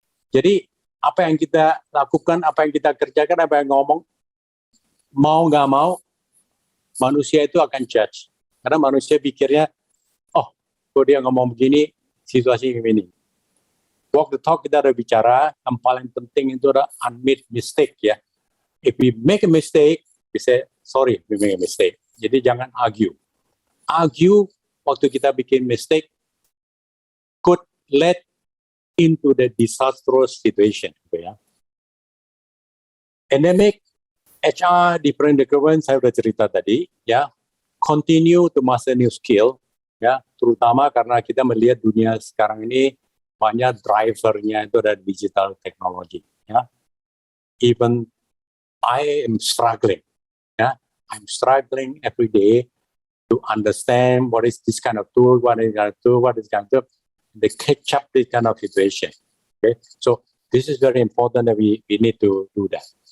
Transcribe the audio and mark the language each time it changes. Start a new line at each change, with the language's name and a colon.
Indonesian: Jadi apa yang kita lakukan, apa yang kita kerjakan, apa yang ngomong, mau nggak mau, manusia itu akan judge. Karena manusia pikirnya, oh, kalau dia ngomong begini, situasi ini.
English: Walk the talk
Indonesian: kita ada bicara, yang paling penting itu adalah
English: unmade mistake
Indonesian: ya.
English: If we make a mistake, we say, sorry, we make a mistake.
Indonesian: Jadi jangan argue.
English: Argue
Indonesian: waktu kita bikin
English: mistake could lead into the disastrous situation.
Indonesian: Gitu ya.
English: Endemic HR different requirement
Indonesian: saya sudah cerita tadi, ya.
English: Continue to master new skill, ya.
Indonesian: Terutama karena kita melihat dunia sekarang ini banyak drivernya itu ada digital technology, ya.
English: Even I am struggling, ya. I'm struggling every day to understand what is this kind of tool, what is kind of tool, what is kind of the catch up this kind of situation. Okay, so this is very important that we need to do that.